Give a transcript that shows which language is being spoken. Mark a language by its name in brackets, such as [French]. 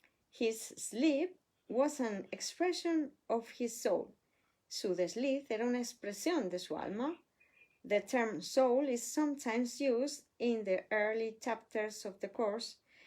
[English] His sleep was an expression of his soul. [Spanish] Su desliz era una expresión de su alma. [English] The term soul is sometimes used in the early chapters of the course.